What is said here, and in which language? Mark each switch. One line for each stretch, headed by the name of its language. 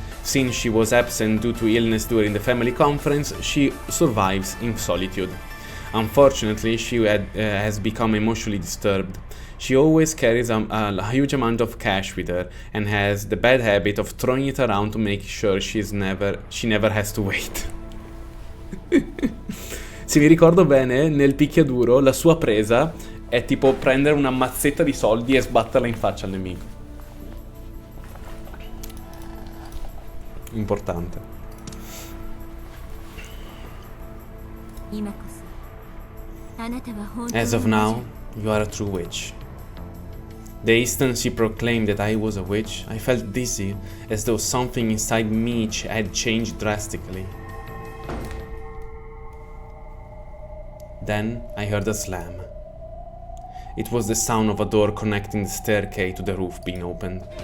English: Since she was absent due to illness during the family conference, she survives in solitude. Unfortunately, she has become emotionally disturbed. She always carries a huge amount of cash with her and has the bad habit of throwing it around to make sure she never has to wait.
Italian: Se mi ricordo bene, nel picchiaduro la sua presa è tipo prendere una mazzetta di soldi e sbatterla in faccia al nemico. Importante.
Japanese: 今こそあなたは本当の
English: As of now, you are a true witch. The instant she proclaimed that I was a witch, I felt dizzy, as though something inside me had changed drastically. Then I heard a slam. It was the sound of a door connecting the staircase to the roof being opened.